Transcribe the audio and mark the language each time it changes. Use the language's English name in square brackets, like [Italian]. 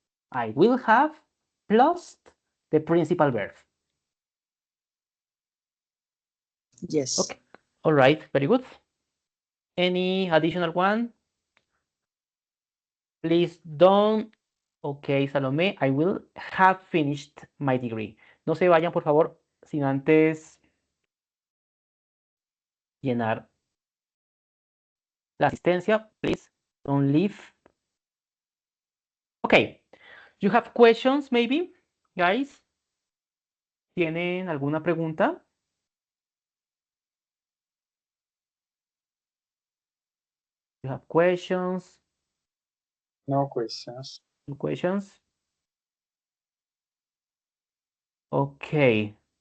[English] I will have plus the principal verb. Yes. Okay. All right. Very good. Any additional one? Please don't. Okay, Salome, I will have finished my degree. [Spanish] No se vayan, por favor, sin antes llenar la asistencia. [English] Please don't leave. Okay. You have questions, maybe, guys? [Spanish] ¿Tienen alguna pregunta? [English] You have questions? No questions. No questions? Okay.